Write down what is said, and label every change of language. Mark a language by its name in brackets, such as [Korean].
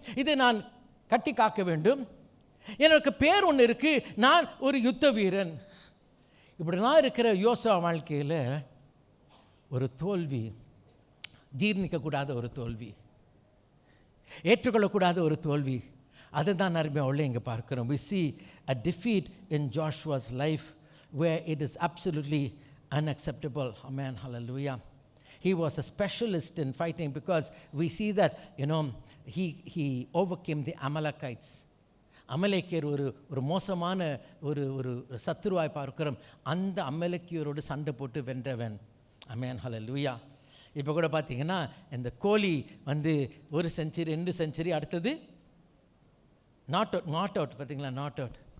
[Tamil] இதை நான் கட்டி காக்க வேண்டும். எனக்கு பேர் ஒன்று இருக்கு, நான் ஒரு யுத்த வீரன். இப்படிலாம் இருக்கிற யோசுவா வாழ்க்கையில் ஒரு தோல்வி, ஜீர்ணிக்கக்கூடாத ஒரு தோல்வி, ஏற்றுக்கொள்ளக்கூடாத ஒரு தோல்வி. அதுதான் அருமையாக இங்கே பார்க்கிறோம். [English] We see a defeat in Joshua's life where it is absolutely unacceptable. Amen. Hallelujah. He was a specialist in fighting because we see that, he overcame the Amalekites. [Tamil] அமலேக்கியர் ஒரு மோசமான ஒரு சத்துருவாய் பார்க்கிறோம். அந்த அமலேக்கியரோடு சண்டை போட்டு வென்றவன். ஆமென். ஹல்லேலூயா. இப்போ கூட பார்த்தீங்கன்னா இந்த கோலி வந்து 1 செஞ்சுரி 2 செஞ்சுரி அடுத்தது நாட் அவுட் பார்த்தீங்களா, நாட் அவுட்.